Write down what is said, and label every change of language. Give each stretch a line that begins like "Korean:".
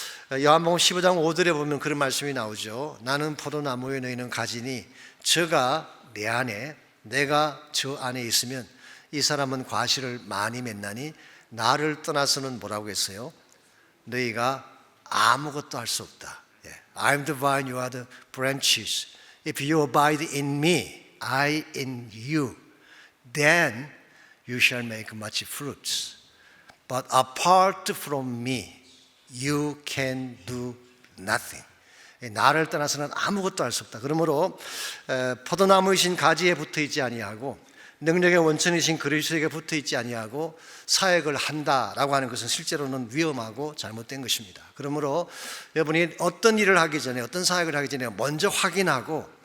Korean: 요한복음 15장 5절에 보면 그런 말씀이 나오죠. 나는 포도나무에 너희는 가지니 저가 내 안에 내가 저 안에 있으면 이 사람은 과실을 많이 맺나니 나를 떠나서는 뭐라고 했어요? 너희가 아무것도 할 수 없다.
English: I'm the vine, you are the branches. If you abide in me, I in you, then you shall make much fruits. But apart from me, you can do nothing.
Korean: 나를 떠나서는 아무것도 할 수 없다. 그러므로 포도나무이신 가지에 붙어 있지 아니하고 능력의 원천이신 그리스도에게 붙어 있지 아니하고 사역을 한다라고 하는 것은 실제로는 위험하고 잘못된 것입니다. 그러므로 여러분이 어떤 일을 하기 전에 어떤 사역을 하기 전에 먼저 확인하고